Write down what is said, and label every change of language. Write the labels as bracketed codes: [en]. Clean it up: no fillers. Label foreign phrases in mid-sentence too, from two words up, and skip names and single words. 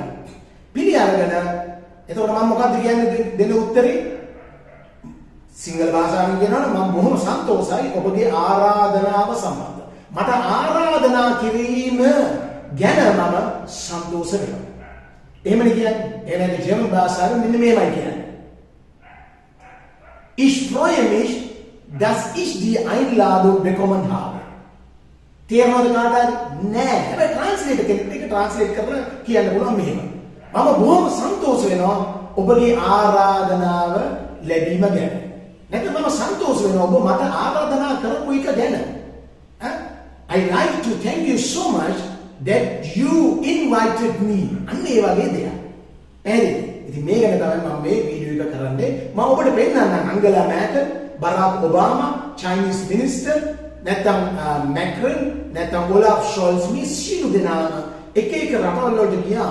[si] පිළිඅරගෙන එතකොට මම මොකද්ද කියන්නේ දෙන උත්තරේ? සිංහල භාෂාවෙන් කියනවනම් මම බොහොම සන්තෝෂයි ඔබගේ ආරාධනාව සම්බන්ධ. මට ආරාධනා කිරීම ගැන මම සන්තෝෂ වෙනවා. එහෙමනේ කියන්නේ. එහෙනම් ජර්මන් භාෂාවෙන් මෙන්න මේමයි කියන්නේ. [de] Ich freue mich, dass ich die Einladung bekommen habe. [si] තේරෙනවද කාටද? නෑ. හැබැයි ට්‍රාන්ස්ලේටර් කෙනෙක් ඒක ට්‍රාන්ස්ලේට් කරලා කියන්න පුළුවන් මෙහෙම. මම බොහොම සන්තෝෂ වෙනවා ඔබගේ ආරාධනාව ලැබීම ගැන. නැත්නම් මම සන්තෝෂ වෙනවා ඔබ මට ආරාධනා කරපු එක ගැන. [en] I like to thank you so much that you invited me. [si] අන්න ඒ වගේ දෙයක්. එහෙනම් ඉතින් මේ ගැන තමයි මම මේ වීඩියෝ එක කරන්නේ. මම ඔබට පෙන්නන්නම් අංගලා මැකල්, බරාක් ඔබාමා, [en] Chinese minister, [si] නැත්නම් Macron, නැත්නම් Olaf Scholz මේ සියලු දෙනාම එක එක රටවල් වලට ගියා.